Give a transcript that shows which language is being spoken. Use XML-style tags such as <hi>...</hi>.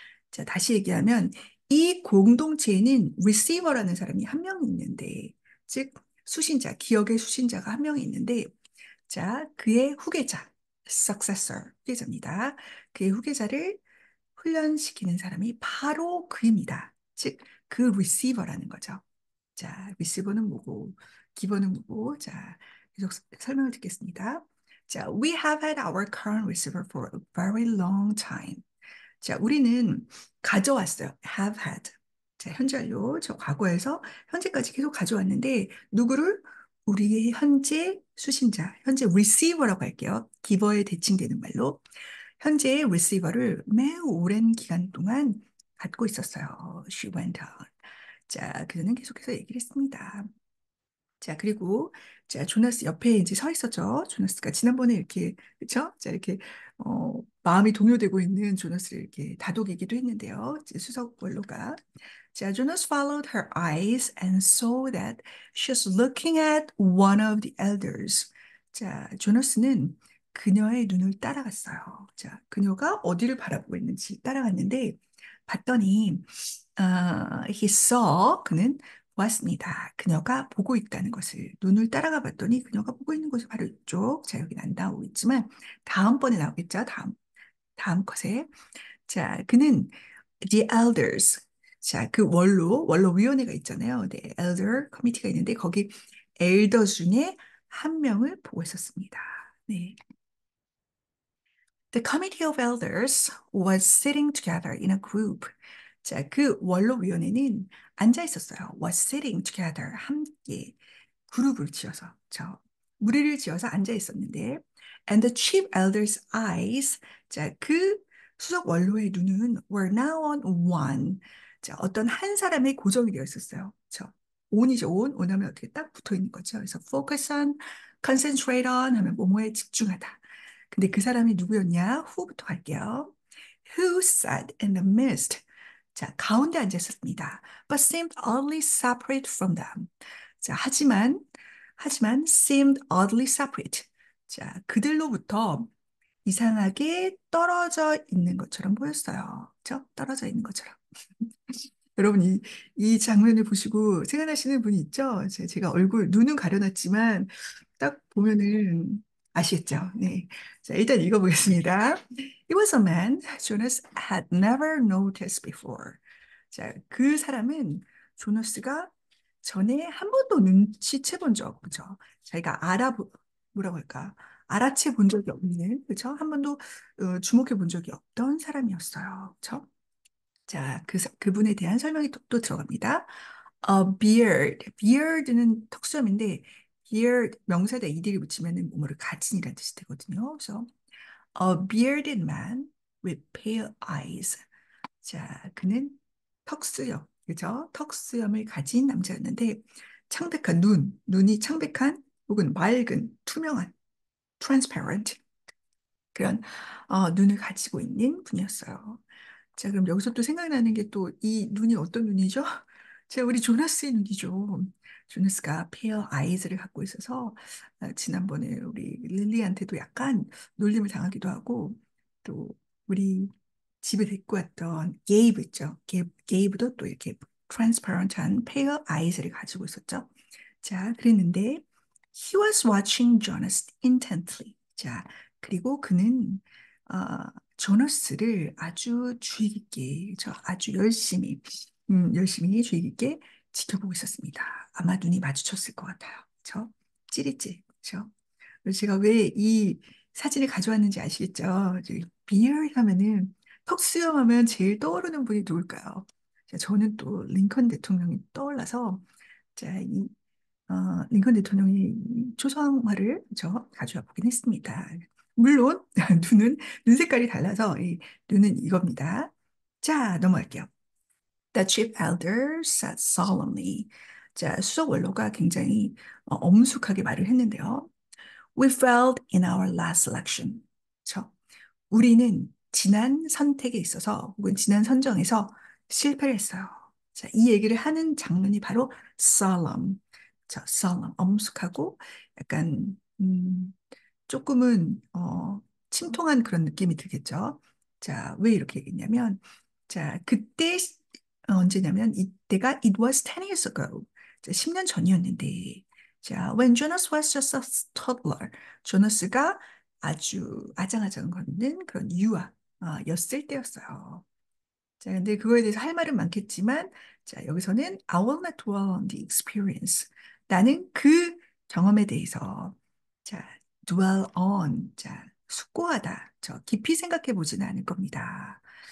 <ko>자, 다시 얘기하면 이 공동체에는 receiver라는 사람이 한 명 있는데, 즉 수신자, 기억의 수신자가 한 명이 있는데, 자, 그의 후계자, successor, 후계자입니다. 그의 후계자를 훈련시키는 사람이 바로 그입니다. 즉, 그 receiver라는 거죠. 자, 리시버는 뭐고, 기버는 뭐고, 자, 계속 설명을 듣겠습니다.</ko> <en>자, we have had our current receiver for a very long time.</en> <ko>자, 우리는 가져왔어요.</ko> <en>have had.</en> <ko>자, 현재 완료. 저 과거에서 현재까지 계속 가져왔는데, 누구를? 우리의 현재 수신자, 현재 receiver라고 할게요. 기버에 대칭되는 말로. 현재의 receiver를 매우 오랜 기간 동안 갖고 있었어요.</ko> <en>She went on.</en> <ko>자, 그는 계속해서 얘기를 했습니다. 자, 그리고 자, 조나스 옆에 이제 서 있었죠. 조나스가 지난번에 이렇게 그렇죠? 자, 이렇게 마음이 동요되고 있는 조나스를 이렇게 다독이기도 했는데요. 이제 수석 원로가 자,</ko> <en>Jonas followed her eyes and saw that she was looking at one of the elders.</en> <ko>자, 조나스는 그녀의 눈을 따라갔어요. 자, 그녀가 어디를 바라보고 있는지 따라갔는데 봤더니</ko> <en>he saw</en> <ko>그는 보았습니다. 그녀가 보고 있다는 것을 눈을 따라가 봤더니 그녀가 보고 있는 것이 바로 이쪽. 자, 여기는 안 나오고 있지만 다음번에 나오겠죠. 다음 컷에. 자, 그는</ko> <en>the elders.</en> <ko>자, 그 원로 위원회가 있잖아요. 네, elder 커미티가 있는데 거기 엘더 중에 한 명을 보고 있었습니다. 네.</ko> <en>The committee of elders was sitting together in a group.</en> <ko>자, 그 원로위원회는 앉아 있었어요.</ko> <en>was sitting together.</en> <ko>함께 그룹을 지어서, 무리를 지어서 앉아 있었는데,</ko> <en>and the chief elder's eyes.</en> <ko>자, 그 수석 원로의 눈은</ko> <en>were now on one.</en> <ko>자, 어떤 한 사람의 고정이 되어 있었어요. on이죠, on 하면 어떻게 딱 붙어 있는 거죠. 그래서</ko> <en>focus on, concentrate on</en> <ko>하면 뭐뭐에 집중하다. 근데 그 사람이 누구였냐? who부터 갈게요.</ko> <en>Who sat in the midst?</en> <ko>자, 가운데 앉아 있었습니다.</ko> <en>But seemed oddly separate from them.</en> <ko>자, 하지만</ko> <en>seemed oddly separate.</en> <ko>자, 그들로부터 이상하게 떨어져 있는 것처럼 보였어요. 그죠? 떨어져 있는 것처럼. 여러분, 이 장면을 보시고 생각나시는 분이 있죠? 제가 눈은 가려놨지만 딱 보면은 아시겠죠? 네. 자, 일단 읽어보겠습니다.</ko> <en>It was a man Jonas had never noticed before.</en> <ko>자, 그 사람은 조너스가 전에 한 번도 눈치채 본 적 없죠. 자기가 뭐라고 할까? 알아채 본 적이 없는, 그죠? 한 번도 주목해 본 적이 없던 사람이었어요. 그죠? 자, 그분에 대한 설명이 또 들어갑니다.</ko> <en>beard.</en> <ko>beard는 턱수염인데, beard 명사에다 ed를 붙이면 뭐를 가진이라는 뜻이 되거든요. 그래서</ko> <en>a bearded man with pale eyes.</en> <ko>자, 그는 턱수염, 그죠? 턱수염을 가진 남자였는데, 눈이 창백한 혹은 맑은, 투명한, transparent 그런 눈을 가지고 있는 분이었어요. 자, 그럼 여기서 또 생각나는 게 또 이 눈이 어떤 눈이죠? 제가 우리 조나스의 눈이죠. 조나스가 페어 아이즈를 갖고 있어서 지난번에 우리 릴리한테도 약간 놀림을 당하기도 하고 또 우리 집에 데리고 왔던 게이브 있죠. 게이브도 또 이렇게 트랜스퍼런트한 페어 아이즈를 가지고 있었죠. 자, 그랬는데</ko> <en>he was watching Jonas intently.</en> <ko>자, 그리고 그는 조너스를 아주 주의 깊게, 아주 열심히 주의 깊게 지켜보고 있었습니다. 아마 눈이 마주쳤을 것 같아요. 그렇죠? 찌릿찌릿, 그렇죠? 그래서 제가 왜 이 사진을 가져왔는지 아시겠죠? 비열 하면은 턱수염 하면 제일 떠오르는 분이 누굴까요? 자, 저는 또 링컨 대통령이 떠올라서 자, 링컨 대통령이 초상화를 저 가져와 보긴 했습니다. 물론 눈 색깔이 달라서 이 눈은 이겁니다. 자, 넘어갈게요.</ko> <en>The chief elder said solemnly.</en> <ko>자, 수석 원로가 굉장히 엄숙하게 말을 했는데요.</ko> <en>We failed in our last election.</en> <ko>그렇죠? 우리는 지난 선택에 있어서 혹은 지난 선정에서 실패를 했어요. 자, 이 얘기를 하는 장면이 바로 solemn. solemn, 엄숙하고 약간 조금은 침통한 그런 느낌이 들겠죠. 자, 왜 이렇게 얘기했냐면 자, 그때 언제냐면 이때가</ko> <en>it was 10 years ago.</en> <ko>자, 10년 전이었는데 자,</ko> <en>when Jonas was just a toddler.</en> <ko>조너스가 아주 아장아장 걷는 그런 였을 때였어요. 자, 근데 그거에 대해서 할 말은 많겠지만, 자, 여기서는</ko> <en>I will not dwell on the experience.</en> <ko>나는 그 경험에 대해서, 자,</ko> <en>dwell on,</en> <ko>자, 숙고하다, 깊이 생각해 보지는 않을 겁니다.</ko>